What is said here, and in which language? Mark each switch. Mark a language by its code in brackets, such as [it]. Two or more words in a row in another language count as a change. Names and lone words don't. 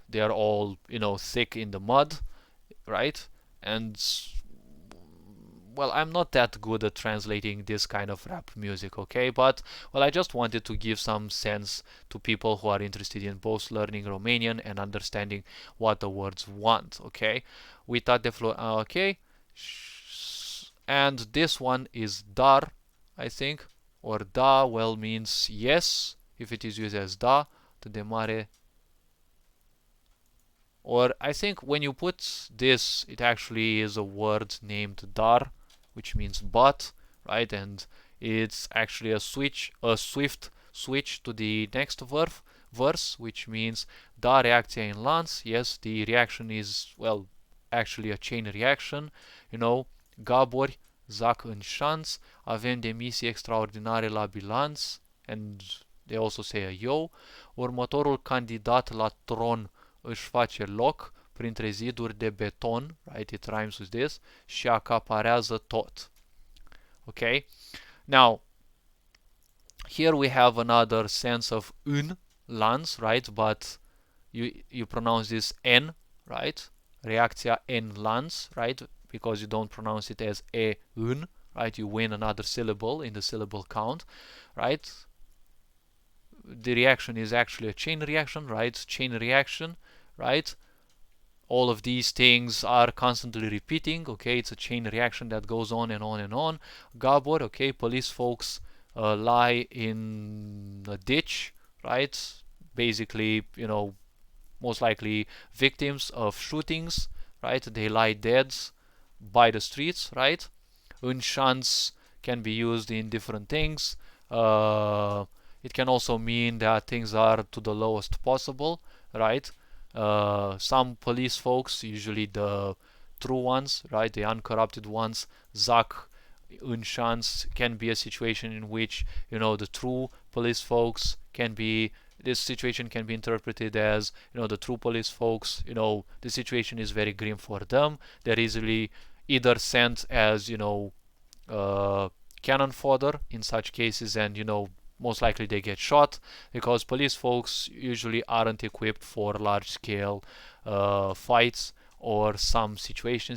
[en] They are all thick in the mud, right? And well, I'm not that good at translating this kind of rap music, okay? But, well, I just wanted to give some sense to people who are interested in both learning Romanian and understanding what the words want, okay? [ro] Uitat de flor, okay? [en] And this one is dar, I think, or da, well, means yes, if it is used as [ro] da, de mare. [en] Or I think when you put this, it actually is a word named dar, which means but, right? And it's actually a swift switch to the next verse, which means [ro] da reacția in lanț. [en] Yes, the reaction is, well, actually a chain reaction. [ro] Gabori zac în șanț, avem demisii extraordinare la bilanț, [en] and they also say a yo. [ro] Următorul candidat la tron își face loc printre ziduri de beton, [en] right, it rhymes with this, [ro] și acaparează tot. [en] Okay, now here we have another sense of [ro] în lanț, [en] right, but you pronounce this n, right, [ro] reacția în lanț, [en] right, because you don't pronounce it as [ro] e în, [en] right, you win another syllable in the syllable count, right. The reaction is actually a chain reaction, right, chain reaction, right. All of these things are constantly repeating, okay, it's a chain reaction that goes on and on and on. Gabor, okay, police folks lie in a ditch, right, basically, most likely victims of shootings, right, they lie dead by the streets, right. [ro] În șanț [en] can be used in different things. It can also mean that things are to the lowest possible, right. Some police folks, usually the true ones, right, the uncorrupted ones, [ro] zac în șanț [en] can be a situation in which the true police folks can be, this situation can be interpreted as the true police folks, the situation is very grim for them, they're easily either sent as cannon fodder in such cases, and most likely they get shot, because police folks usually aren't equipped for large scale fights or some situations.